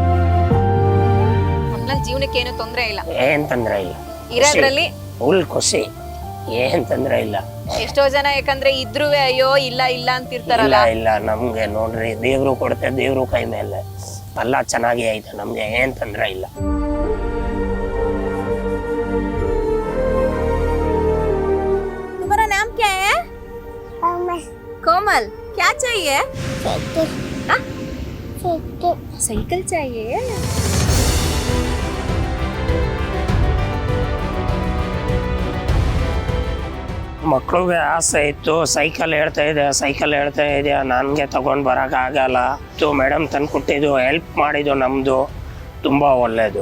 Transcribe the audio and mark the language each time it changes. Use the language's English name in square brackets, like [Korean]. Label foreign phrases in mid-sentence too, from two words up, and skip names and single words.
[Kannada] ಜೀವನಕ್ಕೆ ಏನು ತೊಂದರೆ ಇಲ್ಲ? ಏನ್ ತೊಂದರೆ ಇಲ್ಲ, ಇರೋದ್ರಲ್ಲಿ ಫುಲ್ ಖುಷಿ, ಏನ್ ತೊಂದರೆ ಇಲ್ಲ. ಎಷ್ಟೋ ಜನ ಯಾಕಂದ್ರೆ ಇದ್ರು ಅಯ್ಯೋ ಇಲ್ಲ ಅಂತಿರ್ತಾರಲ್ಲ. ಇಲ್ಲ ನಮ್ಗೆ ನೋಡ್ರಿ, ದೇವ್ರು ಕೊಡುತ್ತೆ, ದೇವ್ರು ಕೈ ಮೇಲೆ ಎಲ್ಲ ಚೆನ್ನಾಗಿ ಐತೆ, ನಮ್ಗೆ ಏನ್ ತೊಂದರೆ ಇಲ್ಲ. [Hindi] तुम्हारा नाम क्या है? कोमल। क्या चाहिए? साइकिल चाहिए। [Kannada] ಮಕ್ಕಳಿಗೆ ಆಸೆ ಇತ್ತು, ಸೈಕಲ್ ಹೇಳ್ತಾ ಇದೆ, ನನಗೆ ತಗೊಂಡು ಬರೋಕ್ಕಾಗಲ್ಲ. ಮೇಡಮ್ ತಂದು ಕೊಟ್ಟಿದ್ದು, ಹೆಲ್ಪ್ ಮಾಡಿದ್ದು ನಮ್ಮದು ತುಂಬ ಒಳ್ಳೆಯದು.